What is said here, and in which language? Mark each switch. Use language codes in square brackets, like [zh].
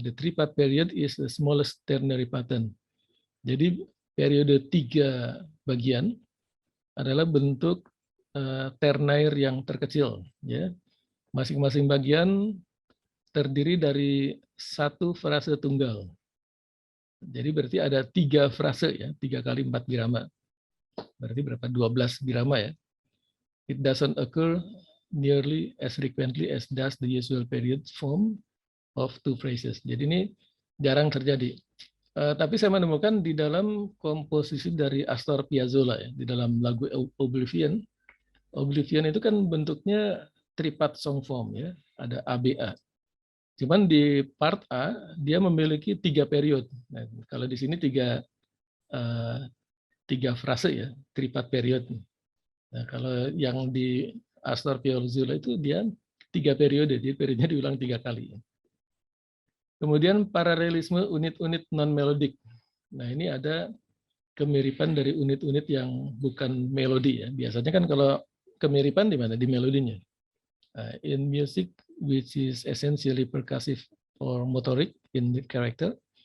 [en] The three-part period is the smallest ternary pattern. [id] Jadi periode 3 bagian adalah bentuk ternair yang terkecil. Ya. Masing-masing bagian terdiri dari satu frase tunggal. Jadi berarti ada 3 frase ya, 3 kali 4 birama. Berarti berapa? 12 birama ya. [en] It doesn't occur nearly as frequently as does the usual period form of 2 phrases. [id] Jadi ini jarang terjadi. Tapi saya menemukan di dalam komposisi dari Astor Piazzolla ya, di dalam lagu Oblivion. Oblivion itu kan bentuknya three-part song form ya, ada ABA. Cuman di part A dia memiliki 3 period. Nah, kalau di sini 3 frase ya, three-part period. Nah, kalau yang di Astor Piazzolla itu dia 3 periode, jadi periodenya diulang 3 kali. Kemudian paralelisme unit-unit non-melodik. Nah, ini ada kemiripan dari unit-unit yang bukan melodi ya. Biasanya kan kalau kemiripan di mana? Di melodinya. [en] In music, which is essentially percussive or motoric in the character.